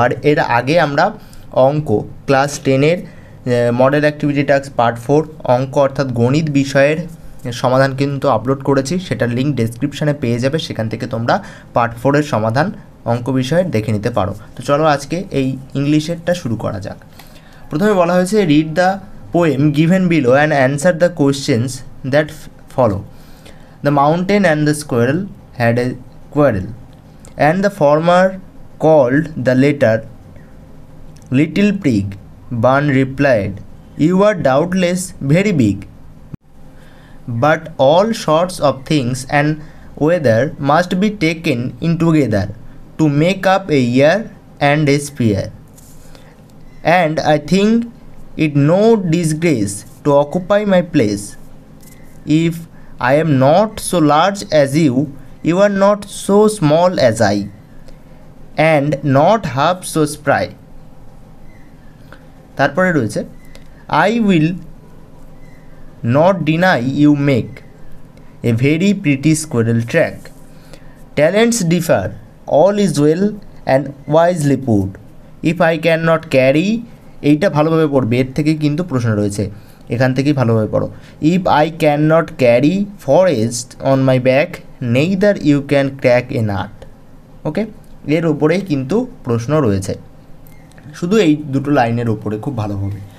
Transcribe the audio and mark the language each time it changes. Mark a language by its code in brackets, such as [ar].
[bn] আর এর আগে আমরা অঙ্ক class 10-এর model activity task part 4 অঙ্ক অর্থাৎ গণিত বিষয়ের সমাধান কিন্তু আপলোড করেছি, সেটার লিঙ্ক ডেসক্রিপশানে পেয়ে যাবে। সেখান থেকে তোমরা পার্ট 4-এর সমাধান অঙ্ক বিষয়ের দেখে নিতে পারো। তো চলো আজকে এই ইংলিশেরটা শুরু করা যাক। প্রথমে বলা হয়েছে [en] Read the poem given below and answer the questions that follow. The mountain and the squirrel had a quarrel, and the farmer called the latter Little Pig. Bun replied, "You are doubtless very big, but all sorts of things and weather must be taken in together to make up a year and a sphere. And I think it no disgrace to occupy my place. If I am not so large as you, you are not so small as I, and not half so spry." [bn] তারপরে রয়েছে [en] I will not deny you make a very pretty squirrel track. Talents differ, all is well and wisely put. If I cannot carry, [bn] এইটা ভালোভাবে পড়বে, এর থেকে কিন্তু প্রশ্ন রয়েছে, এখান থেকেই ভালোভাবে পড়ো। [en] If I can not carry forest on my back, neither you can crack a nut. [bn] ওকে, এর ওপরেই কিন্তু প্রশ্ন রয়েছে, শুধু এই দুটো লাইনের ওপরে খুব ভালোভাবে।